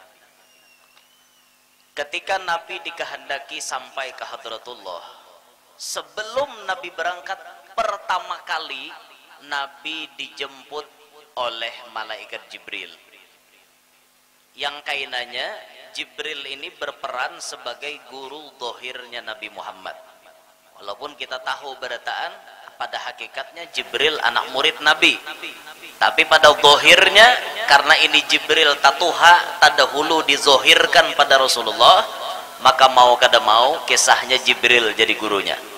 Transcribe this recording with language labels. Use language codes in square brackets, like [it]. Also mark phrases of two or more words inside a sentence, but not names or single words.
[id] Ketika Nabi dikehendaki sampai ke Hadratullah, sebelum Nabi berangkat pertama kali, Nabi dijemput oleh malaikat Jibril. Yang kainanya Jibril ini berperan sebagai guru dohirnya Nabi Muhammad. [bjn] Walaupun kita tahu berataan pada hakikatnya Jibril anak murid Nabi, tapi pada dohirnya karena ini Jibril tatuha tadahulu dizohirkan pada Rasulullah, maka mau kada mau kisahnya Jibril jadi gurunya.